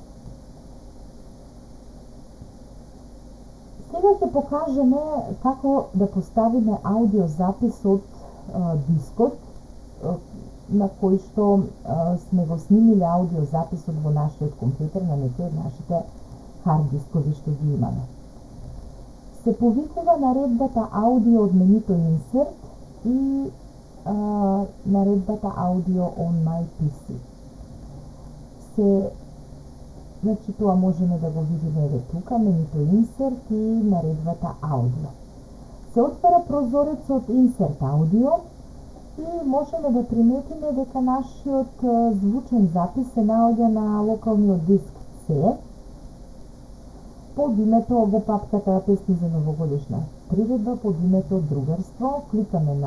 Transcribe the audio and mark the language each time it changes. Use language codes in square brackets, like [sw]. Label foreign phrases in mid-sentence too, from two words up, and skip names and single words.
[mk] Сега ќе покажеме како да поставиме аудиозапис од дискот на кој што сме го снимиле аудиозаписот во нашиот компјутер на некој од нашите хард дискови што ги имаме. Се повикува наредбата аудио од менуто Insert и наредбата аудио [en] on my PC. [mk] Значи тоа можеме да го видиме еве тука, менуто Insert и наредбата аудио. Се отвара прозорецот Insert аудио и можеме да приметиме дека нашиот звучен запис се наоѓа на локалниот диск C под името во папката песни за новогодишна приредба под името Другарство.